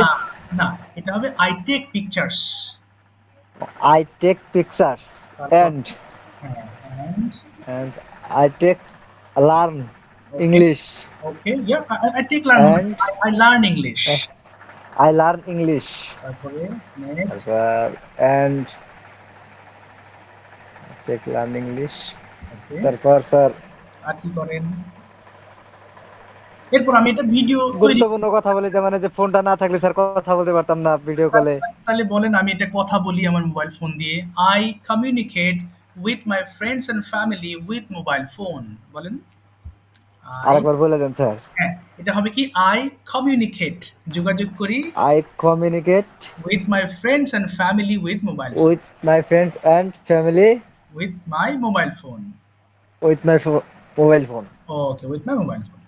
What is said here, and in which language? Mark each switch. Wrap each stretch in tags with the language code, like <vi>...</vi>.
<en>is</en> <bn>না, এটা হবে</bn> <en>I take pictures. I take pictures</en> <bn>তারপর</bn> <en>And হ্যাঁ, and and I take learn okay, English okay, yeah I take learn মানে and I learn English। I learn English.</en> <bn>তারপরে next.</bn> <en>তারপর and take learn English. Okay,</en> <bn>তারপর sir আর কি করেন? এরপর আমি এটা ভিডিও তৈরি গুরুত্বপূর্ণ কথা বলি, যেমন এই যে ফোনটা না থাকলে স্যার কথা বলতে পারতাম না ভিডিও কলে। তাহলে বলেন আমি এটা কথা বলি আমার মোবাইল ফোন দিয়ে।</bn> <en>I communicate with my friends and family with mobile phone বলেন। I</en> <bn>আরেকবার বলে দেন স্যার। হ্যাঁ, এটা হবে কি</bn> <en>I communicate</en> <bn>যোগাযোগ করি</bn> <en>I communicate with my friends and family with mobile phone, with my friends and family with my mobile phone. with my mobile phone. Okay, with my mobile phone।</en>